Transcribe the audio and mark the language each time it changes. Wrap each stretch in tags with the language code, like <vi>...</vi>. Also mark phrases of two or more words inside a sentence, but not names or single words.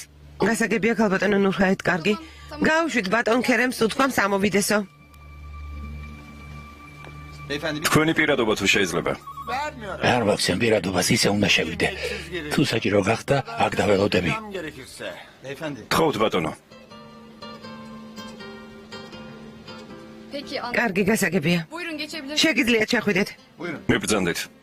<ka>გასაგებია ქალბატონო ნურჰაით, კარგი. გაუშვით ბატონ ქერემს უთქვამს ამოვიდესო. თქვენი პირადობა თუ შეიძლება. არ მაქვს ამ პირადობას, ისე უნდა შევიდე. თუ საჭირო გახდა, აქ დაველოდები. გთხოვთ, ბატონო.</ka> <tr>Peki anladım.</tr> <ka>კარგი, გასაგებია.</ka> <tr>Buyurun geçebilir.</tr> <ka>შეგიძლიათ ჩახვიდეთ. მიბრძანდით.</ka>